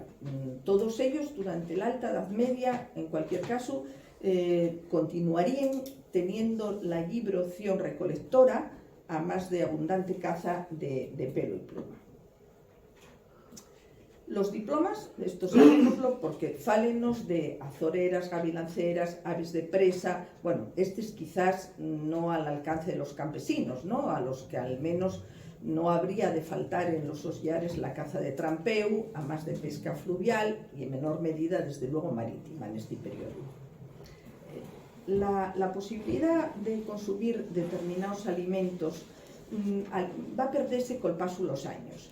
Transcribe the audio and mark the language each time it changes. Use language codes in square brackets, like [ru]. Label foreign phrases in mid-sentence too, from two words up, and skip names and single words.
[es] Todos ellos, durante la Alta Edad Media, en cualquier caso, continuarían teniendo la libre opción recolectora, a más de abundante caza de pelo y pluma. Los diplomas, esto [ast] sabémoslo porque fálenos [es] de azoreras, gavilanceras, aves de presa. Bueno, este es quizás no al alcance de los campesinos, ¿no? A los que al menos no habría de faltar en los hostiares la caza de trampeu, a más de pesca fluvial y en menor medida, desde luego, marítima en este periodo. La posibilidad de consumir determinados alimentos va a perderse con el paso de los años.